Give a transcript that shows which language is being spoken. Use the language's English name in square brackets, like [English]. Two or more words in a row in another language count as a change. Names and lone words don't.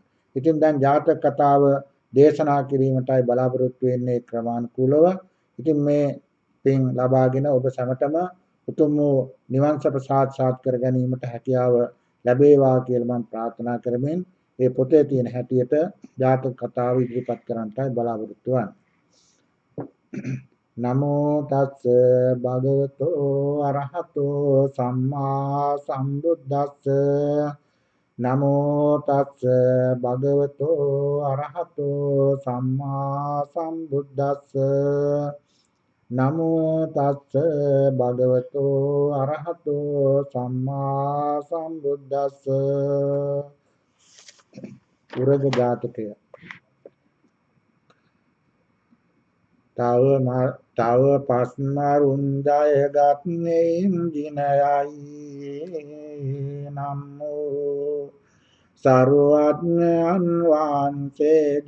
[Sinhala] ඉතින් දැන් ජාතක කතාව දේශනා කිරීමටයි බලාපොරොත්තු වෙන්නේ ක්‍රමානුකූලව. ඉතින් මේ පින් ලබාගෙන ඔබ සැමටම උතුම් වූ නිවන් සප සාක්ෂාත් කර ගැනීමට හැකියාව ලැබේවා කියලා මම ප්‍රාර්ථනා කරමින් මේ පොතේ තියෙන හැටියට ජාතක කතාව ඉදිරිපත් කරන්නටයි බලාපොරොත්තු වෙන්නේ. [Pali] නමෝ තස්ස භගවතෝ අරහතෝ සම්මා සම්බුද්දස්ස නමෝ තස්ස භගවතෝ අරහතෝ සම්මා සම්බුද්දස්ස නමෝ තස්ස භගවතෝ අරහතෝ සම්මා සම්බුද්දස්ස. [Sinhala] උරග ජාතකය. තව පස්මරුන් ජයගත්නෙයින් ජිනයයි නම්මෝ සර්වඥයන් වහන්සේ